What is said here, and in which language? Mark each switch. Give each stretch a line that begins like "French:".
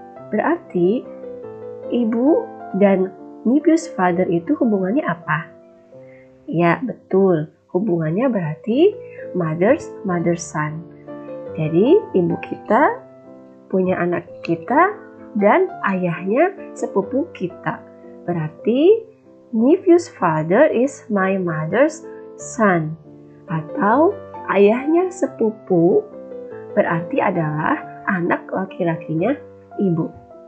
Indonesian: Berarti ibu dan
English: nephew's father
Indonesian: itu hubungannya apa? Ya, betul. Hubungannya berarti
English: mother's son.
Indonesian: Jadi ibu kita punya anak kita dan ayahnya sepupu kita. Berarti
English: nephew's father is my mother's son.
Indonesian: Atau ayahnya sepupu berarti adalah anak laki-lakinya ibu.